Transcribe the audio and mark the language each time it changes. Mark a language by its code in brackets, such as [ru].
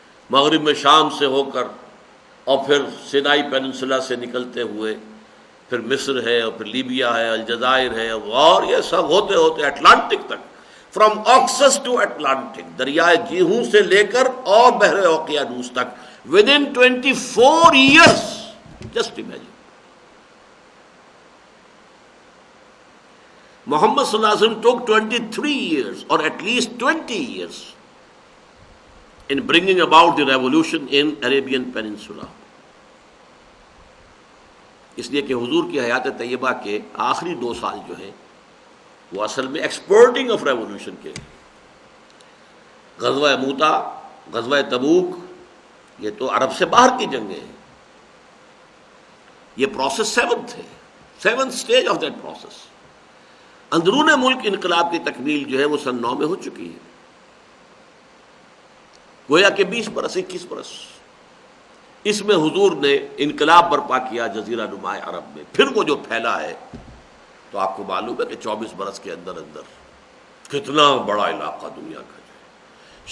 [ur] مغرب میں شام سے ہو کر اور پھر سینائی پیننسولا سے نکلتے ہوئے پھر مصر ہے اور پھر لیبیا ہے، الجزائر ہے، اور یہ سب ہوتے ہوتے اٹلانٹک تک، [en] from Oxus to Atlantic, [ur] دریائے جیہوں سے لے کر اور بحر اوقیانوس تک، [en] With in 24 years. Just imagine. Muhammad صلی اللہ علیہ وسلم took 23 years or at least 20 years in bringing about the revolution in Arabian Peninsula. [ur] اس لیے کہ حضور کی حیات طیبہ کے آخری 2 سال جو ہیں وہ اصل میں ایکسپورٹنگ آف ریولیوشن کے. غزوہ موتا، غزوہ تبوک، یہ تو عرب سے باہر کی جنگیں ہیں. یہ پروسیس 7th ہے، [en] 7th stage of that process. [ur] اندرون ملک انقلاب کی تکمیل جو ہے وہ سن 9 میں ہو چکی ہے. گویا کہ 20 برس 21 برس اس میں حضور نے انقلاب برپا کیا جزیرہ نما عرب میں. پھر وہ جو پھیلا ہے تو آپ کو معلوم ہے کہ 24 برس کے اندر کتنا بڑا علاقہ دنیا کا جو ہے.